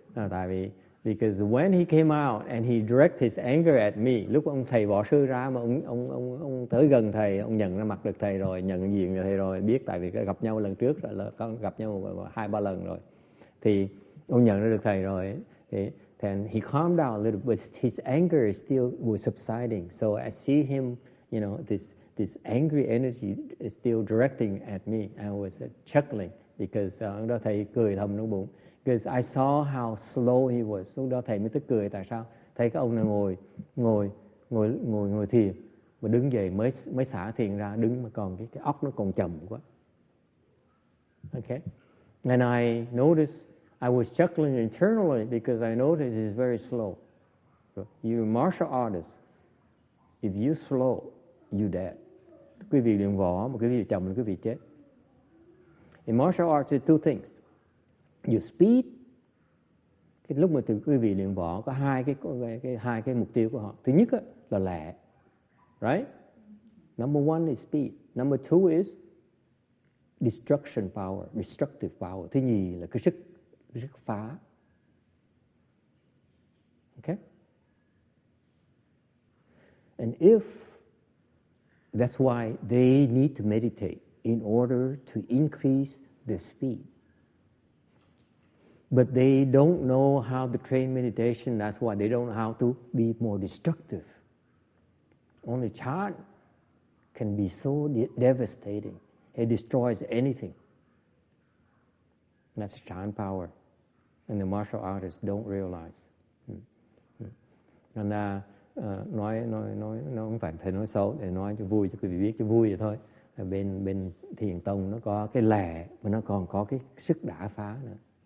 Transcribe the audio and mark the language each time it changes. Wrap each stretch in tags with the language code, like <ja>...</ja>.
<vi>Tại vì</vi> <en>because when he came out and he directed his anger at me,</en> <vi>lúc ông thầy võ sư ra mà ông tới gần thầy, ông nhận ra mặt được thầy rồi, nhận diện thầy rồi, biết tại vì gặp nhau lần trước rồi, là con gặp nhau 2-3 lần rồi, thì ông nhận ra được thầy rồi.</vi> <en>Then he calmed down a little, but his anger still was subsiding. So I see him, this angry energy is still directing at me. I was chuckling because</en> <vi>ông đó thầy cười thầm trong bụng.</vi> <en>Because I saw how slow he was.</en> <vi>Lúc đó thầy mới tức cười. Tại sao? Thấy cái ông này ngồi thiền, mà đứng dậy mới xả thiền ra, đứng mà còn cái óc nó còn chậm quá.</vi> <en>Okay. And I noticed, I was chuckling internally because I noticed he's very slow. You're a martial artist. If you slow, you dead.</en> <vi>Quý vị luyện võ mà quý vị chậm là quý vị chết.</vi> <en>In martial arts, there's 2 things. You speed.</en> <vi>Cái lúc mà quý vị luyện võ có hai cái mục tiêu của họ. Thứ nhất là lẹ,</vi> <en>right? Number 1 is speed. Number 2 is destruction power, destructive power.</en> <vi>Thứ nhì là cái sức phá.</vi> <en>Okay? And that's why they need to meditate in order to increase the speed. But they don't know how to train meditation. That's why they don't know how to be more destructive. Only Chan can be so devastating. It destroys anything. That's Chan power. And the martial artists don't realize.</en> <vi>Thành ra nói không phải thầy nói xấu, để nói cho vui, cho quý vị biết cho vui vậy thôi. Bên thiền tông nó có cái lẻ và nó còn có cái sức đả phá nữa.</vi>